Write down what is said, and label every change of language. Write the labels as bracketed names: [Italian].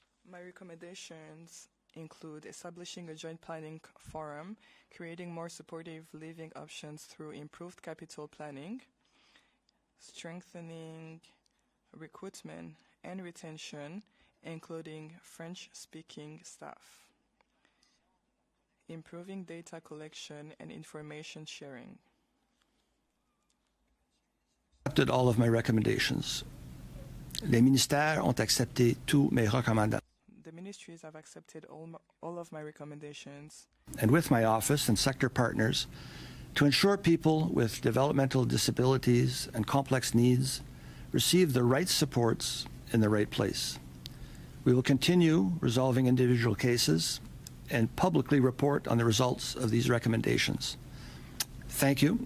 [English] My recommendations include establishing a joint planning forum, creating more supportive living options through improved capital planning, strengthening recruitment and retention, including French-speaking staff, improving data collection and information sharing. Accepted all of my recommendations. [French] Les ministères ont accepté tous mes recommandations. [English] The ministries have accepted all of my recommendations. And with my office and sector partners, to ensure people with developmental disabilities and complex needs receive the right supports in the right place. We will continue resolving individual cases and publicly report on the results of these recommendations. Thank you.